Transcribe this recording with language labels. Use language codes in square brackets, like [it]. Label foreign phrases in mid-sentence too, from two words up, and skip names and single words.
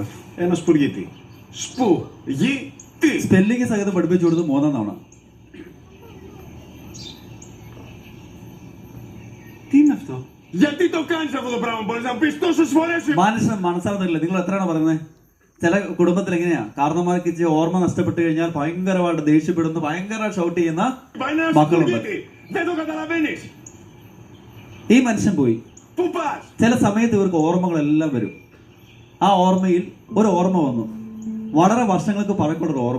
[el] Ένα σπουργίτη. Σπουργίτη. [ml] സ്പെല്ലിംഗ് സഹിതം പഠിപ്പിച്ചു കൊടുത്ത് 3-ാം തവണ. [el] Τι είναι αυτό? Γιατί το κάνεις αυτό το πράγμα? Μπορείς να πεις τόσες φορές? [ml] മനുഷ്യൻ മനസ്സിലാകുന്നില്ല. നിങ്ങൾ എത്രയാണ് പറയുന്നത്? ചില കുടുംബത്തിൽ എങ്ങനെയാ, കാരണന്മാർക്ക് ഇച്ചിരി ഓർമ്മ നഷ്ടപ്പെട്ട് കഴിഞ്ഞാൽ ഭയങ്കരമായിട്ട് ദേഷ്യപ്പെടുന്ന, ഭയങ്കര ഷൗട്ട് ചെയ്യുന്ന മക്കളുണ്ട്. ഈ മനുഷ്യൻ പോയി. ചില സമയത്ത് ഇവർക്ക് ഓർമ്മകളെല്ലാം വരും. ആ ഓർമ്മയിൽ ഒരു ഓർമ്മ വന്നു, വളരെ വർഷങ്ങൾക്ക് പഴക്കമുള്ളൊരു ഓർമ്മ.